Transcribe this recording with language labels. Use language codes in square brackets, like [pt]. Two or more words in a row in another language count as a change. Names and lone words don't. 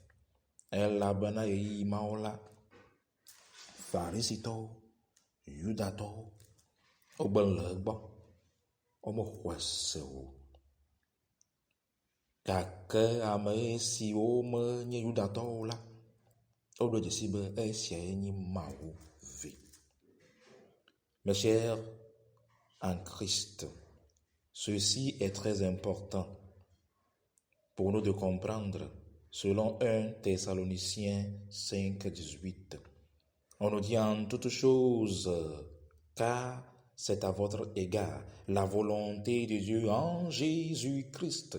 [ee] Elabena ɣeyiɣi mawo la, Farisitɔwo, Yudatɔwo, wogbe le egbɔ, womexɔe se o. Gake ame siwo menye Yudatɔwo la, woɖo dzesi be esiae nye Mawu vi. [fr] Mes chers en Christ, ceci est très important pour nous de comprendre. Selon 1 Thessaloniciens 5:18, on nous dit en toutes choses, car c'est à votre égard la volonté de Dieu en Jésus-Christ.